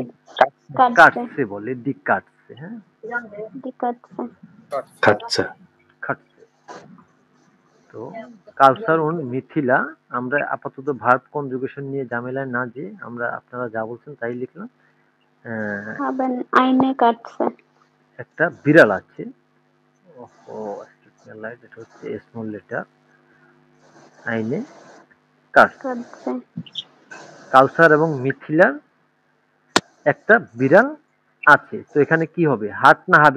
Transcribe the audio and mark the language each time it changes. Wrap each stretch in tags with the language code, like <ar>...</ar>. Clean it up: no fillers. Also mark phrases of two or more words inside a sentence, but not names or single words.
<bn>কাটছে, কাটছে বলে,</bn> <de>die Katze.</de> <bn>হ্যাঁ,</bn> <de>die Katze, Katze, কাটছে।</de> <bn>তো কালচার und মিথিলা, আমরা আপাতত ভার্ব কনজুগেশন নিয়ে ঝামেলায় না যে, আমরা আপনারা যা বলছেন তাই লিখলাম।</bn> <de>haben eine Katze,</de> <bn>একটা বিড়াল আছে। ওহো, লাইট, এটা হচ্ছে</bn> <en>small letter,</en> <de>eine Katze.</de> <bn>কাটছে। কাউসার এবং মিথিলার একটা বিড়াল আছে, তো এখানে কি হবে, হাট না হাবেন?</bn>